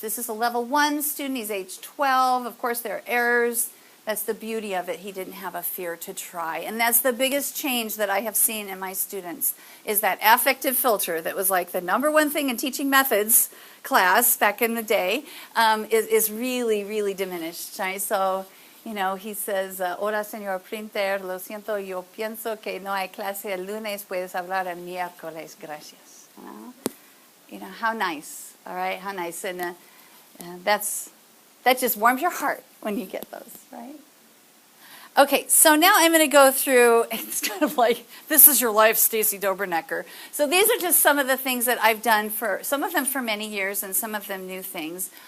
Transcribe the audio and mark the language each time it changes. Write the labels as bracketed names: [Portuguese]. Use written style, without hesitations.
[English] This is a level 1 student. He's age 12. Of course, there are errors. That's the beauty of it. He didn't have a fear to try. And that's the biggest change that I have seen in my students, is that affective filter that was like the number one thing in teaching methods class back in the day, is really, really diminished. Right? [Spanish] So, he says, hola, señor Printer, lo siento, yo pienso que no hay clase el lunes, puedes hablar el miércoles, gracias. [English] How nice, all right, how nice. And that just warms your heart when you get those, right? Okay, so now I'm going to go through, it's kind of like, this is your life, Stacy Dobernecker. So these are just some of the things that I've done some of them for many years, and some of them new things.